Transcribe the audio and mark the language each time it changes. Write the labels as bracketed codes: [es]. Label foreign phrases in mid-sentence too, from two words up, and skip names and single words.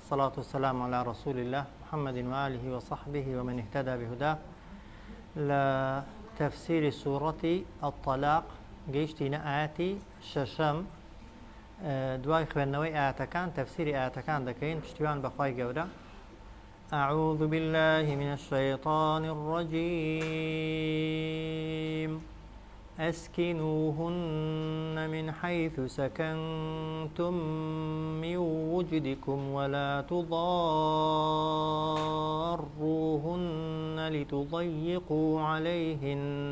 [ar] والصلاة والسلام على رسول الله محمد وآله وصحبه ومن اهتدى بهداه. لتفسير سورة الطلاق [ckb] جيشتنا آياتي ششم دواي خوێندنەوەی ئاەتەکان تەفسیری ئاەتەکان دەکەین پشتیوان بەخوای گەورە. [ar] أعوذ بالله من الشيطان الرجيم أسكنوهن من حيث سكنتم من وجدكم ولا تضاروهن لتضيقوا عليهن